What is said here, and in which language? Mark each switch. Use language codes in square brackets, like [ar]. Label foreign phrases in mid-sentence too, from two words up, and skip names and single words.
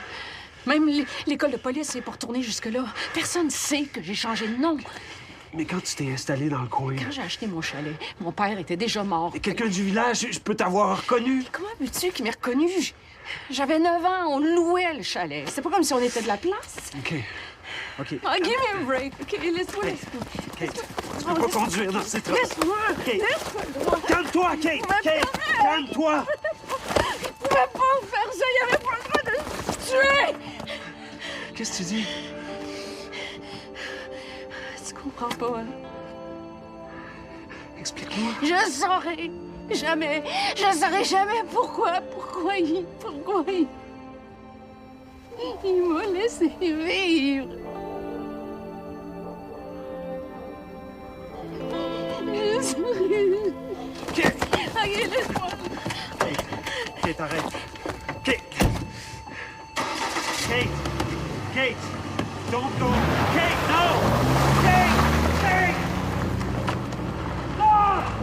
[fr] Même l'école de police est pas retournée jusque-là. Personne sait que j'ai changé de nom. Mais quand tu t'es installé dans le coin... Quand j'ai acheté mon chalet, mon père était déjà mort. Et quelqu'un du village, je peux t'avoir reconnu. Comment veux-tu qu'il m'ait reconnu? J'avais 9 ans, on louait le chalet. C'est pas comme si on était de la place. OK. OK. [en] Oh, give me a break. [fr] OK, laisse-moi. Kate, tu peux pas conduire dans cette route. Laisse-moi. Kate. Laisse-moi. Calme-toi, Kate. Kate, calme-toi. Il pouvait pas faire ça. Il avait pas le droit de se tuer. Qu'est-ce que tu dis? Tu comprends pas, hein? Explique-moi. Je saurai jamais. Je saurai jamais pourquoi il m'a laissé vivre. Je Kate, arrête. Kate! Kate! [en] Kate! Don't go! Kate, no! Kate! Kate! Ah!